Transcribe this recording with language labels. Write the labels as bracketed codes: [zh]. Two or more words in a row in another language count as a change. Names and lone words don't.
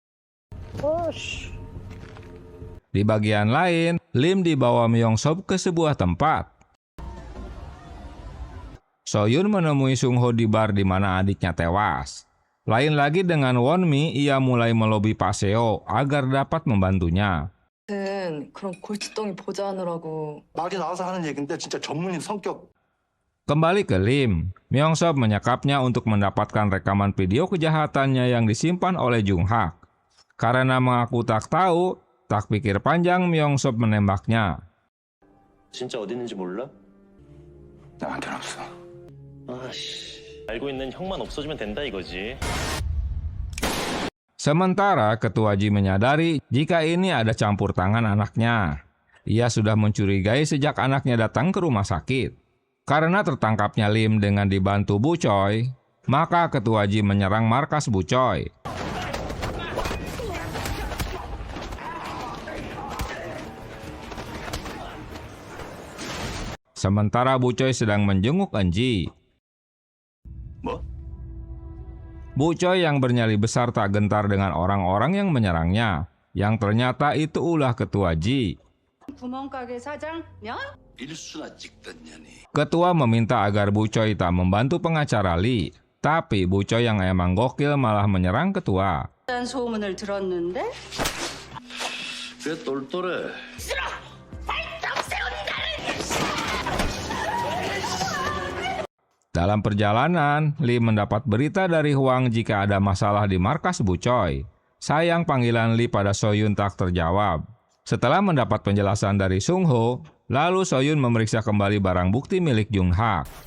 [id] Di bagian lain, Lim dibawa Myeong-sop ke sebuah tempat. Soyun menemui Sung Ho di bar di mana adiknya tewas. Lain lagi dengan Won-mi, ia mulai melobi Pak Seo agar dapat membantunya. [ko] 그런 골칫덩이 보좌하느라고. 말이 나와서 하는 얘긴데 진짜 전문인 성격. [id] Kembali ke Lim, Myeong-sop menyekapnya untuk mendapatkan rekaman video kejahatannya yang disimpan oleh Jung Hak. Karena mengaku tak tahu, tak pikir panjang Myung-sop menembaknya. [ko] 진짜 어디 있는지 몰라? 나한테는 없어. 아씨, 알고 있는 형만 없어지면 된다 이거지. [id] Sementara Ketua Ji menyadari jika ini ada campur tangan anaknya. Ia sudah mencurigai sejak anaknya datang ke rumah sakit. Karena tertangkapnya Lim dengan dibantu Bu Choi, maka Ketua Ji menyerang markas Bu Choi. Sementara Bu Choi sedang menjenguk Eun-ji. Bu Choi yang bernyali besar tak gentar dengan orang-orang yang menyerangnya, yang ternyata itu ulah Ketua Ji. [ko] 구멍가게 사장 면? 일수나 찍던 년이. [id] Ketua meminta agar Bu Choi tak membantu pengacara Lee, tapi Bu Choi yang emang gokil malah menyerang Ketua. [ko] 딴 소문을 들었는데 꽤 똘똘해. [id] Dalam perjalanan, Lee mendapat berita dari Hwang jika ada masalah di markas Bu Choi. Sayang panggilan Lee pada Soyun tak terjawab. Setelah mendapat penjelasan dari Sung Ho, lalu Soyun memeriksa kembali barang bukti milik Jung Hak.